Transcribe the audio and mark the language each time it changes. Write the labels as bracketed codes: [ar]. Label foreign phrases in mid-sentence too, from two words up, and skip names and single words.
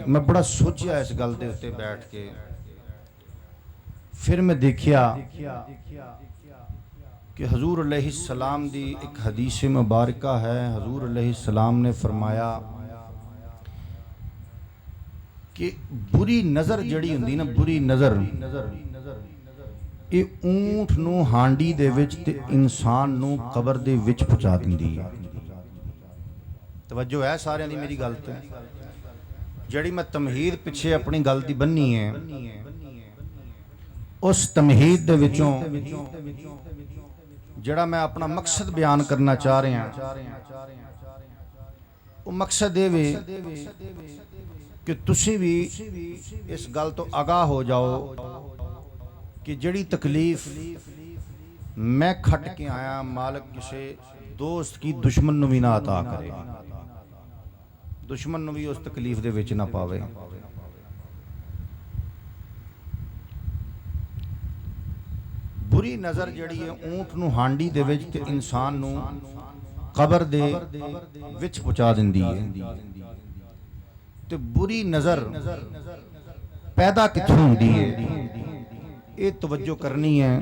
[pa] میں بڑا سوچیا اس گل دے اتے بیٹھ کے، پھر میں دیکھیا کہ حضور [ar] علیہ السلام [pa] دی ایک حدیث مبارکہ ہے۔ حضور [ar] علیہ السلام [pa] نے فرمایا کہ بری نظر جڑی ہوندی نا، بری نظر، اے اونٹ نو ہانڈی دے وچ تے انسان نو قبر دے وچ پہنچا دیندی ہے۔ توجہ ہے سارے دی میری گل تے؟ جڑی میں تمہید پیچھے اپنی گل دی بننی ہے، اس تمہید دے وچوں جڑا میں اپنا مقصد بیان کرنا چاہ رہے ہیں، وہ مقصد دے وے کہ تسی بھی اس گل تو آگاہ ہو جاؤ کہ جڑی تکلیف میں کھٹ کے آیا، مالک کسے دوست کی دشمن نو بھی نہ عطا کرے۔ ਦੁਸ਼ਮਣ ਨੂੰ ਵੀ ਉਸ ਤਕਲੀਫ ਦੇ ਵਿੱਚ ਨਾ ਪਾਵੇ। ਬੁਰੀ ਨਜ਼ਰ ਜਿਹੜੀ ਹੈ ਊਂਠ ਨੂੰ ਹਾਂਡੀ ਦੇ ਵਿੱਚ ਤੇ ਇਨਸਾਨ ਨੂੰ ਕਬਰ ਦੇ ਵਿੱਚ ਪਹੁੰਚਾ ਦਿੰਦੀ ਹੈ। ਤੇ ਬੁਰੀ ਨਜ਼ਰ ਪੈਦਾ ਕਿੱਥੋਂ ਹੁੰਦੀ ਹੈ, ਇਹ ਤਵੱਜੋ ਕਰਨੀ ਹੈ।